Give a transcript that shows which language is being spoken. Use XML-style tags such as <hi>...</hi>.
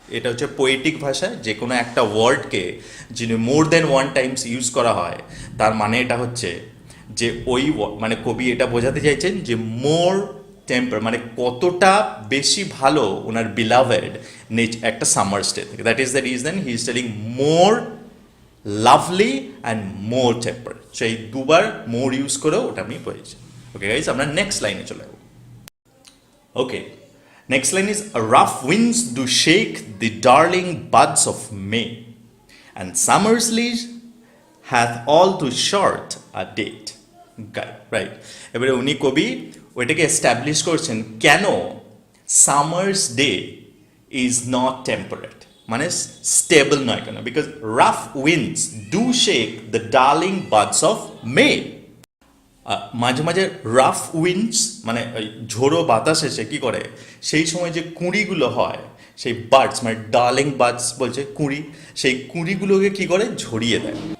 <bn>এটা হচ্ছে পোয়েটিক ভাষায় যে কোনো একটা ওয়ার্ডকে যিনি</bn> <en>more than one times</en> <bn>ইউজ করা হয়, তার মানে এটা হচ্ছে যে ওই মানে কবি এটা বোঝাতে চাইছেন যে মোর টেম্পার মানে কতটা বেশি ভালো ওনার বিলাভেড একটা সামার্স ডে থেকে।</bn> <en>That is the reason he is telling more lovely and more temper.</en> <bn>সেই দুবার মোর ইউজ করেও ওটা আমি বলেছি। ওকে গাইজ, আমরা নেক্সট লাইনে চলে যাবো।</bn> <en>Okay, next line is rough winds do shake the darling buds of May, and summer's leaves hath all too short a date. Right.</en> <bn>এবারে উনি কবি ওইটাকে এস্টাবলিশ করছেন কেন</bn> <en>summer's day is not temperate,</en> <bn>মানে স্টেবল নয় কেন,</bn> <en>Because rough winds do shake the darling buds of May.</en> <bn>মাঝে মাঝে রাফ উইন্ডস মানে ঝোড়ো বাতাস এসে কী করে, সেই সময় যে কুঁড়িগুলো হয়, সেই বার্ডস মানে ডার্লিং বার্ডস বলছে কুঁড়ি, সেই কুঁড়িগুলোকে কী করে ঝরিয়ে দেয়।</bn>